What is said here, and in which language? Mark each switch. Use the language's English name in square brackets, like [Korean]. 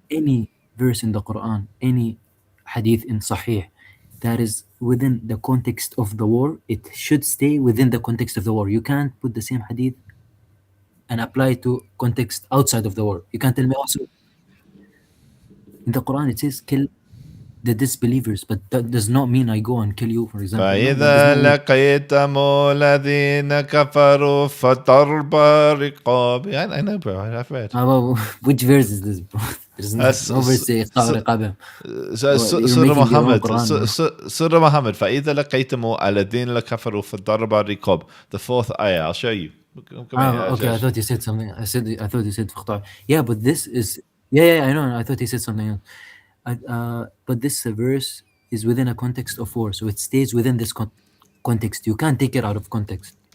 [English] Any verse in the Quran, any hadith in Sahih that is within the context of the war, it should stay within the context of the war. You can't put the same hadith and apply it to context outside of the war. You can't tell me also in the Quran it says kill the disbelievers, but that does not mean I go and kill you, for example. [Arabic] فإذا لقيتم الذين كفروا فضرب رقاب. [English] I know, bro. I've read. Which verse is this, bro? There's no verse say Surah Muhammad. [Arabic] فإذا لقيتم الذين كفروا فضرب رقاب. [English] The fourth ayah. I'll show you. Okay, I thought you said something. I thought you said فقطع. Yeah, but this is I know. I thought he said something else. But this verse is within a context of war, so it stays within this context. You can't take it out of context.